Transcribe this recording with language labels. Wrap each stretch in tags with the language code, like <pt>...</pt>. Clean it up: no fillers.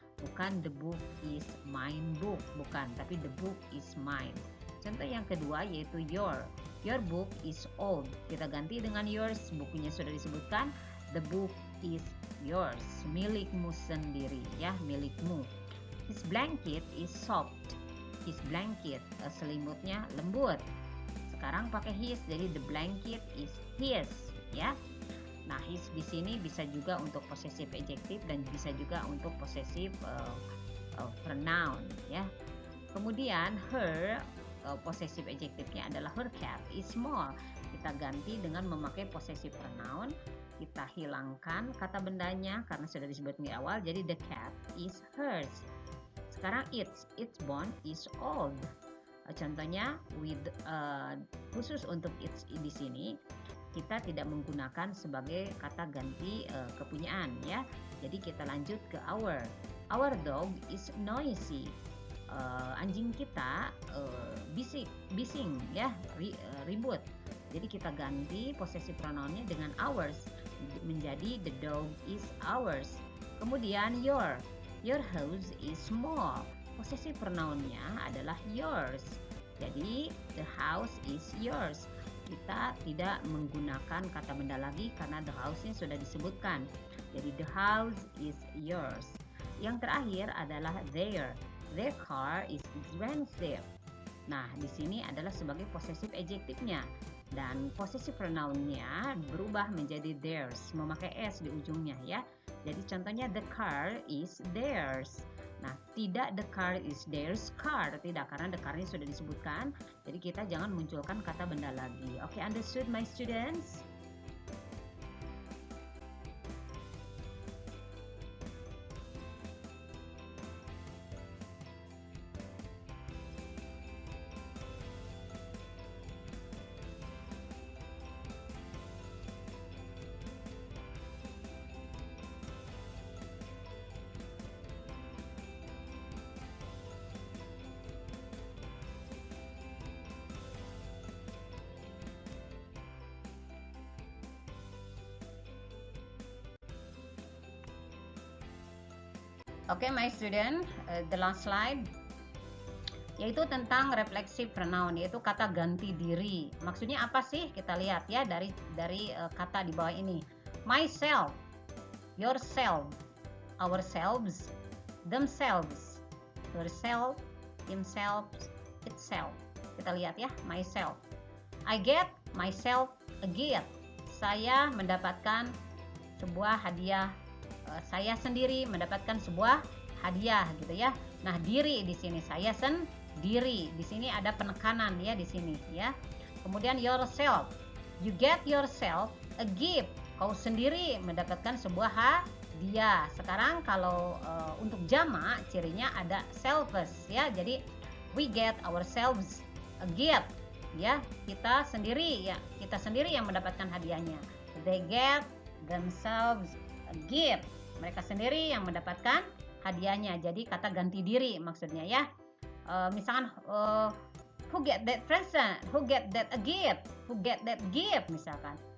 <id>Bukan</id> <en>the book is mine book,</en> <id>bukan, tapi</id> <en>the book is mine.</en> <id>Contoh yang kedua yaitu your.</id> <en>Your book is old.</en> <id>Kita ganti dengan yours, bukunya sudah disebutkan,</id> <en>the book is yours,</en> <id>milikmu sendiri ya, milikmu.</id> <en>His blanket is soft. His blanket,</en> <id>selimutnya lembut. Sekarang pakai</id> <en>his,</en> <id>jadi</id> <en>the blanket is his ya.</en> <id>Nah, his di sini bisa juga untuk possessive adjective dan bisa juga untuk possessive pronoun ya. Kemudian her, possessive adjective-nya adalah</id> <en>her cat is small.</en> <id>Kita ganti dengan memakai possessive pronoun. Kita hilangkan kata bendanya karena sudah disebut di awal, jadi</id> <en>the cat is hers.</en> <id>Sekarang</id> <en>its bone is old.</en> <id>Contohnya with khusus untuk its di sini kita tidak menggunakan sebagai kata ganti kepunyaan ya. Jadi kita lanjut ke</id> <en>our. Our dog is noisy.</en> <id>Anjing kita bising ya, ribut. Jadi kita ganti possessive pronounnya dengan ours, menjadi</id> <en>the dog is ours.</en> <id>Kemudian</id> <en>your house is small. Possessive pronounnya adalah yours.</en> <id>Jadi</id> <en>the house is yours.</en> <id>Kita tidak menggunakan kata benda lagi karena the house-nya sudah disebutkan. Jadi</id> <en>the house is yours.</en> <id>Yang terakhir adalah</id> <en>their. Their car is expensive.</en> <id>Nah, di sini adalah sebagai</id> <en>possessive adjective-nya.</en> <id>Dan possessive pronoun-nya berubah menjadi theirs, memakai s di ujungnya ya. Jadi contohnya</id> <en>the car is theirs.</en> <id>Nah, tidak</id> <en>the car is theirs car,</en> <id>tidak, karena</id> <en>the car-nya</en> <id>sudah disebutkan. Jadi kita jangan munculkan kata benda lagi.</id> <en>Oke, understood my students? Oke, my student, the last slide,</en> <id>yaitu tentang</id> <en>reflexive pronoun,</en> <id>yaitu kata ganti diri. Maksudnya apa sih? Kita lihat ya dari kata di bawah ini. Myself,</id> <en>yourself, ourselves, themselves, herself, himself, itself.</en> <id>Kita lihat ya,</id> <en>myself. I get myself a gift.</en> <id>Saya mendapatkan sebuah hadiah. Saya sendiri mendapatkan sebuah hadiah gitu ya. Nah, diri di sini saya sendiri. Di sini ada penekanan ya di sini ya. Kemudian</id> <en>yourself. You get yourself a gift.</en> <id>Kau sendiri mendapatkan sebuah hadiah. Sekarang kalau untuk jamak cirinya ada selves ya. Jadi</id> <en>we get ourselves a gift.</en> <id>Ya, kita sendiri yang mendapatkan hadiahnya.</id> <en>They get themselves a gift.</en> <id>Mereka sendiri yang mendapatkan hadiahnya. Jadi kata ganti diri maksudnya ya. Misalkan</id> <en>who get that present, who get that a gift, who get that gift misalkan.</en>